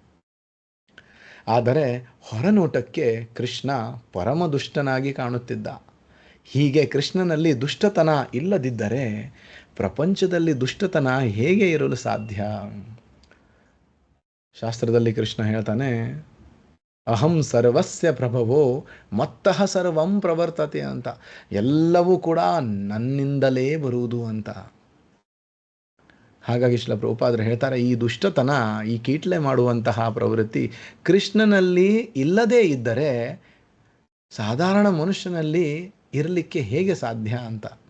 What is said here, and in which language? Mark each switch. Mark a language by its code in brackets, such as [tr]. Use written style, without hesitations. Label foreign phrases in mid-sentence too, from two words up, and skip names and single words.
[kn] ಆದರೆ ಹೊರನೋಟಕ್ಕೆ ಕೃಷ್ಣ ಪರಮ ದುಷ್ಟನಾಗಿ ಕಾಣುತ್ತಿದ್ದ. ಹೀಗೆ ಕೃಷ್ಣನಲ್ಲಿ ದುಷ್ಟತನ ಇಲ್ಲದಿದ್ದರೆ ಪ್ರಪಂಚದಲ್ಲಿ ದುಷ್ಟತನ ಹೇಗೆ ಇರಲು ಸಾಧ್ಯ? ಶಾಸ್ತ್ರದಲ್ಲಿ ಕೃಷ್ಣ ಹೇಳ್ತಾನೆ, [sa] ಅಹಂ ಸರ್ವಸ್ಯ ಪ್ರಭವೋ ಮತ್ತಃ ಸರ್ವಂ ಪ್ರವರ್ತತೆ ಅಂತ. [kn] ಎಲ್ಲವೂ ಕೂಡ ನನ್ನಿಂದಲೇ ಬರುವುದು ಅಂತ. ಹಾಗಾಗಿ ಶ್ರೀಲ ಪ್ರಭುಪಾದರು ಹೇಳ್ತಾರೆ, ಈ ದುಷ್ಟತನ, ಈ ಕೀಟ್ಲೆ ಮಾಡುವಂತಹ ಪ್ರವೃತ್ತಿ ಕೃಷ್ಣನಲ್ಲಿ ಇಲ್ಲದೇ ಇದ್ದರೆ ಸಾಧಾರಣ ಮನುಷ್ಯನಲ್ಲಿ ಇರಲಿಕ್ಕೆ ಹೇಗೆ ಸಾಧ್ಯ ಅಂತ.